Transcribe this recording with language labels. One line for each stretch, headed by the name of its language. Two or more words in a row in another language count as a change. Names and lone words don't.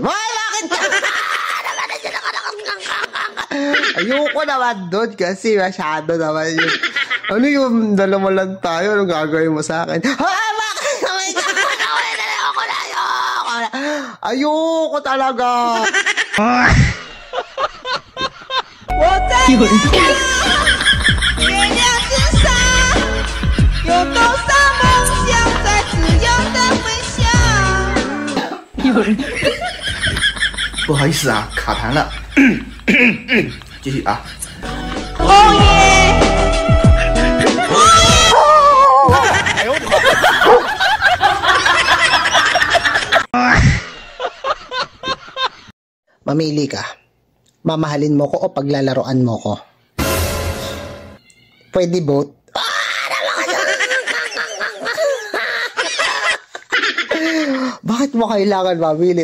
Filipino: Hoy, bakit ka? Ayoko naman doon kasi masyado naman yun. Ano yung dalawa lang tayo? Ano gagawin mo sa akin? Hoy, bakit? Ayoko talaga.
Chinese: 不好意思啊，卡痰了。继续啊。哎呦我的妈！
Filipino: Mamili ka. Mamahalin mo ko o paglalaroan mo ko? Pwede both? Bakit mo kailangan mamili?